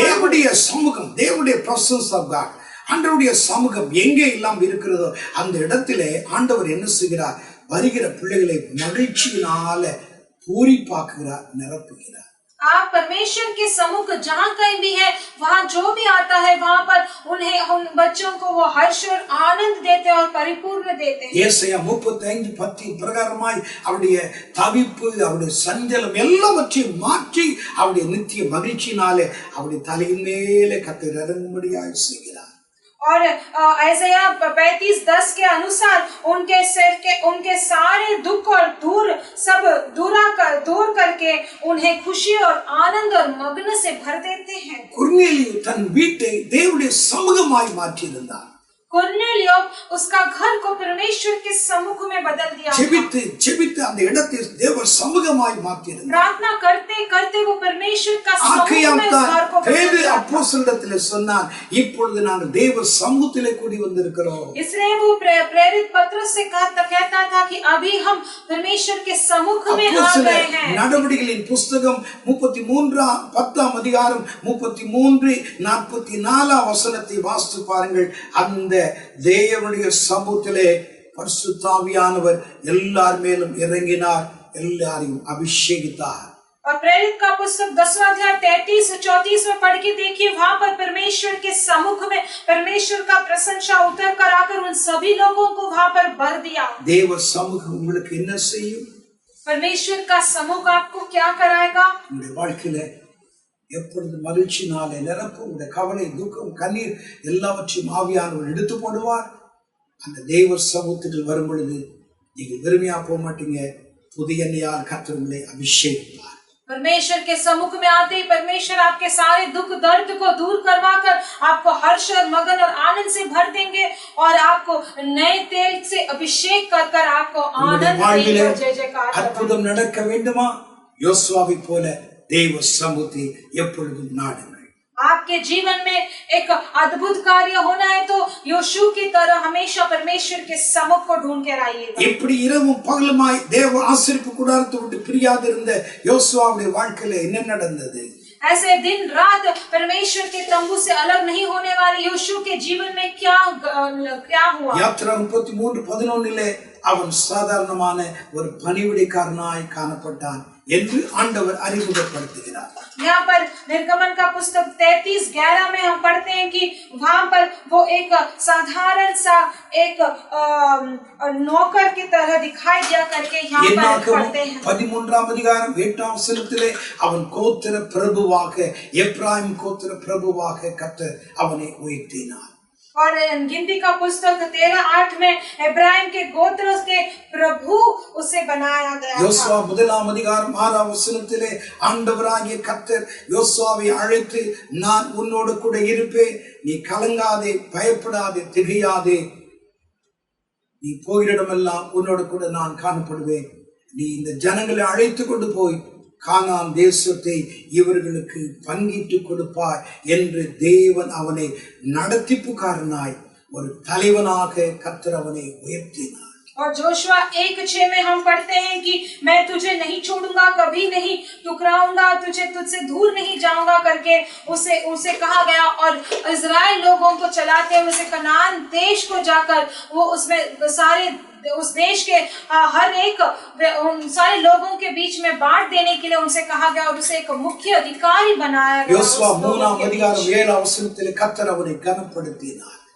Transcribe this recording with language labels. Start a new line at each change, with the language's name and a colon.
Tamil: தேவனுடைய சமூகம், தேவனுடைய
English: presence of God,
Tamil: ஆண்டவருடைய சமூகம் எங்கே எல்லாம் இருக்கிறதோ அந்த இடத்திலே ஆண்டவர் என்ன செய்கிறார்? வருகிற பிள்ளைகளை மகிழ்ச்சியினால பூரிப்பாக்குகிறார், நிரப்புகிறார்.
Hindi: आप परमेश्वर के सम्मुख जहाँ कहीं भी है, वहाँ जो भी आता है वहाँ पर उन बच्चों को वो हर्ष और आनंद देते हैं और परिपूर्ण देते हैं।
Tamil: ஏசாயா 35:10 பிரகாரமாய் அவருடைய தவிப்பு, அவருடைய சஞ்சலம் எல்லாவற்றையும் மாற்றி அவருடைய நித்திய மகிழ்ச்சியினாலே அவருடைய தலையின் மேலே கர்த்தர் இறங்கும்படியாய் செய்கிறார்.
Hindi: और ऐसाया 35:10 के अनुसार उनके सिर के उनके सारे दुख और सब दूर करके उन्हें खुशी और आनंद और मग्न से भर देते हैं।
Tamil: கொர்நேலியு தன் வீட்டை தேவனுடைய சமூகமாய் மாற்றியிருந்தார்.
Hindi: कुर्नेलियो उसका घर को परमेश्वर के सम्मुख में बदल दिया।
Tamil: ஜெபித்து அந்த இடத்தை தேவ சமூகமாய் மாற்றியிருந்தார்.
Hindi: प्रार्थना करते करते वो परमेश्वर का सम्मुख में घर को बदल दिया।
Tamil: அப்போஸ்தலத்திலே சொன்னார், இப்பொழுது நாங்கள் தேவ சமூகத்திலே கூடி வந்திருக்கிறோம்.
Hindi: इसलिए वो प्रेरित पत्रस से कहता था कि अभी हम परमेश्वर के सम्मुख में आ गए हैं।
Tamil: நடவடிக்கைகளின் புஸ்தகம் 10ஆம் அதிகாரம் 33-44 வசனத்தை வாசித்து பாருங்கள். அந்த தேவனுடைய சமூகத்திலே பரிசுத்த ஆவியானவர் எல்லார் மேலும் இறங்கினார், எல்லாரையும் அபிஷேகித்தார்.
Hindi: और प्रेरित का पुस्तक 10वां अध्याय 33-34 में पढ़ के देखिए, वहां पर परमेश्वर के सम्मुख में परमेश्वर का प्रशंसा उतर कर आकर उन सभी लोगों को वहां पर भर दिया।
Tamil: தேவ சமூகம் உங்களுக்கு என்ன செய்யும்?
Hindi: परमेश्वर का सम्मुख आपको क्या कराएगा?
Tamil: உங்களுடைய வாழ்க்கையில எப்பொழுது மகிழ்ச்சினாலே நிரப்பும். உங்களுடைய கவலை, துக்கம், கண்ணீர் எல்லாவற்றையும் ஆவியானவர் எடுத்து போடுவார். அந்த தேவ சமூகத்துக்கு வரும் பொழுது நீங்கள் வெறுமையா போக மாட்டீங்க, புதிய எண்ணெயால் கர்த்தர் உங்களை அபிஷேகிப்பார்.
Hindi: परमेश्वर के सम्मुख में आते ही परमेश्वर आपके सारे दुख दर्द को दूर करवा कर आपको हर्ष और मगन और आनंद से भर देंगे और आपको नए तेल से अभिषेक कर आपको आनंद देंगे। जय जयकार।
Tamil: அற்புதம் நடக்க வேண்டுமா? யோசுவாவை போல தேவ சமூகத்தை எப்பொழுதும் நாடுங்கள்.
Hindi: आपके जीवन में एक अद्भुत कार्य होना है तो योशू की तरह हमेशा परमेश्वर के सम्मुख को ढूंढ कर आइएगा।
Tamil: இப்படி இரவும் பகலுமாய் தேவ ஆசரிப்பு கூடாரத்தை விட்டு பிரியாது இருந்த யோசுவாவுடைய வாழ்க்கையில என்ன நடந்தது?
Hindi: ऐसे दिन रात परमेश्वर के तंबू से अलग नहीं होने वाले योशू के जीवन में क्या हुआ?
Tamil: யாத்திரா 33:11 அவன் சாதாரணமான ஒரு பணிவிடைக்காரனாய் காணப்பட்டான் என்று ஆண்டவர் அறிமுகப்படுத்துகிறார்.
Hindi: यहाँ पर निर्गमन का पुस्तक 33:11 में हम पढ़ते हैं कि वहाँ पर वो एक साधारण सा एक नौकर की तरह दिखाई दिया करके यहाँ पर पढ़ते हैं।
Tamil: 13आம் அதிகாரம் 8ஆம் வசனத்திலே அவன் கோத்திர பிரபுவாக, எப்ராயிம் கோத்திர பிரபுவாக கர்த்தர் அவனை உயர்த்தினார்.
Hindi: और गिनती का पुस्तक 13:8 में इब्राहिम के गोत्र के प्रभु उसे बनाया गया था।
Tamil: யோசுவா 1ஆம் அதிகாரம் 6ஆம் வசனத்திலே ஆண்டவராகிய கர்த்தர் யோசுவாவை அழைத்து, நான் உன்னோடு கூட இருப்பேன், நீ கலங்காதே, பயப்படாதே, திகையாதே, நீ போயிடமெல்லாம் உன்னோடு கூட நான் காணப்படுவேன், நீ இந்த ஜனங்களை அழைத்து கொண்டு போய் கானான் தேசத்தை இவர்களுக்கு பங்கிட்டு கொடுப்பாய் என்று தேவன் அவனை நடத்திப்புக்காரனாய் ஒரு தலைவனாக கர்த்தர் அவனை உயர்த்தினார்.
Hindi: और जोशुआ 1:6 में हम पढ़ते हैं कि मैं तुझे नहीं छोड़ूंगा, कभी नहीं टुकराऊंगा, तुझसे दूर नहीं जाऊंगा करके उसे कहा गया। और इजराइल लोगों को चलाते हुए उसे कनान देश को जाकर वो उसमें सारे उस देश के हर एक उन सारे लोगों के बीच में बांट देने के लिए उनसे कहा गया और उसे एक मुख्य अधिकारी बनाया गया।
Tamil: யோசுவா 3ஆம் அதிகாரம் 7ஆம் வசனத்திலே கர்த்தர் அவனை கனப்படுத்தினார்।